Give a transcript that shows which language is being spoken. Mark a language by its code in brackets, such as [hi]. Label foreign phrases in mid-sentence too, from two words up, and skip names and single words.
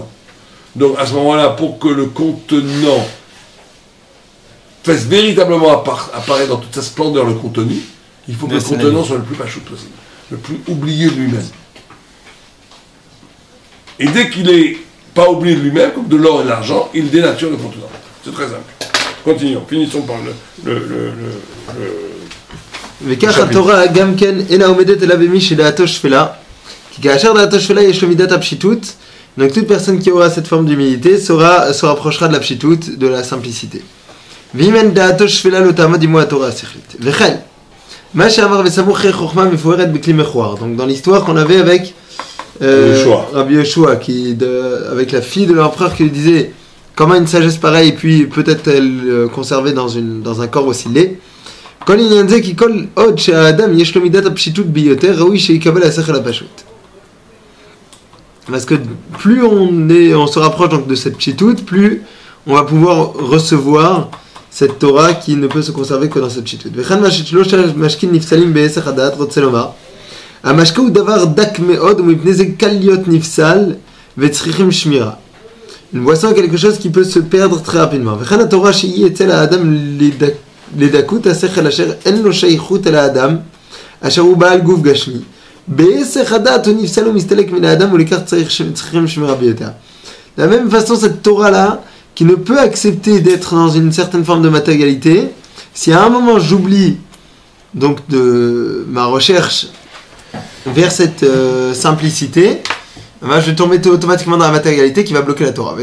[fr] Donc, à ce moment-là, pour que le contenant fasse véritablement apparaître dans toute sa splendeur le contenu, il faut que le contenant soit le plus pachout possible, le plus oublié de lui-même. Et dès qu'il est pas oublié de lui-même, comme de l'or et de l'argent, il dénature le contenant. C'est très simple. Continuons, finissons par [he] וכך התורה גם כן אינה עומדת אלא במי שדעתו שפלה, כי כאשר דעתו שפלה יש לו מידת הפשיטות, [fr] donc toute personne qui aura cette forme d'humilité se rapprochera de la pshitut, de la simplicité. [he] ואם אין דעתו שפלה לא תעמוד עמו התורה השכלית. וכן, מה שאמר וסמוך חוכמה מפוארת בכלי מכוער. [fr] Donc dans l'histoire qu'on avait avec Rabbi Yoshua, avec la fille de l'empereur qui lui disait comment une sagesse pareille, puis peut-être elle conservée dans un corps aussi laid. [he] כל עניין זה כי כל עוד שהאדם יש לו מידת הפשיטות ביותר, ראוי שיקבל השכל הפשוט. [fr] Parce que plus on se rapproche donc de cette pshitut, plus on va pouvoir recevoir cette Torah qui ne peut se conserver que dans cette pshitut. [he] וכאן מהשלוש המשקים נפסלים בהיסח הדעת, רוצה לומר, המשקה הוא דבר דק מאוד ומפני זה קל להיות נפסל וצריכים שמירה. [fr] Une boisson est quelque chose qui peut se perdre très rapidement. [he] וכאן התורה שהיא אצל האדם לדקות השכל אשר אין לו שייכות אל האדם, אשר הוא בעל גוף גשמי. בהיסח הדעת הוא נפסל ומסתלק מן האדם ולכך צריכים שמירה ביותר. [fr] De la même façon, cette Torah-là, qui ne peut accepter d'être dans une certaine forme de matérialité, si à un moment j'oublie donc de ma recherche vers cette simplicité, je vais tomber automatiquement dans la matérialité qui va bloquer la Torah.